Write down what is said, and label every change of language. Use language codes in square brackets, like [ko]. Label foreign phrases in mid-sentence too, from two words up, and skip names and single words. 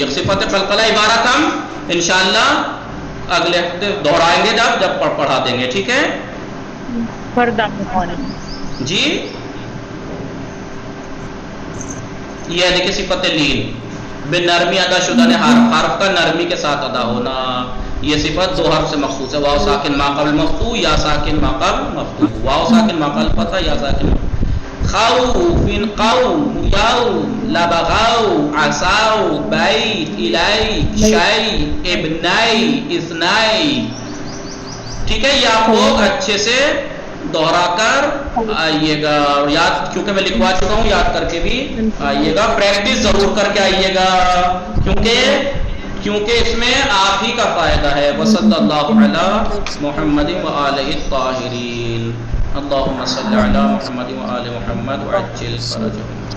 [ur] صفت قلقلہ عبارت ہم انشاءاللہ اگلے ہفتے دہرائیں گے جب پڑھا دیں گے. ٹھیک ہے جی. یہ ہے کہ صفت لین بن نرمی ادا شدہ نے حرف کا نرمی کے ساتھ ادا ہونا. یہ صفت 2 حرف سے مخصوص ہے. واو ساکن ما قبل مفتوح یا ساکن ما قبل مفتوح. واو ساکن ما قبل فتح یا ساکن. [ar] خوف قوم یوم لبغاو عصاو بیت الیک شیء ابنی اثنی. [ur] ٹھیک ہے یہ آپ لوگ اچھے سے دوہرا کر آئیے گا. یاد کیونکہ میں لکھوا چکا ہوں یاد کر کے بھی آئیے گا. پریکٹس ضرور کر کے آئیے گا کیونکہ اس میں آپ ہی کا فائدہ ہے. [ar] وصلی اللہ علی محمد وآلہ الطاہرین. اللہم صلی علی محمد وآل محمد وعجل فرجهم.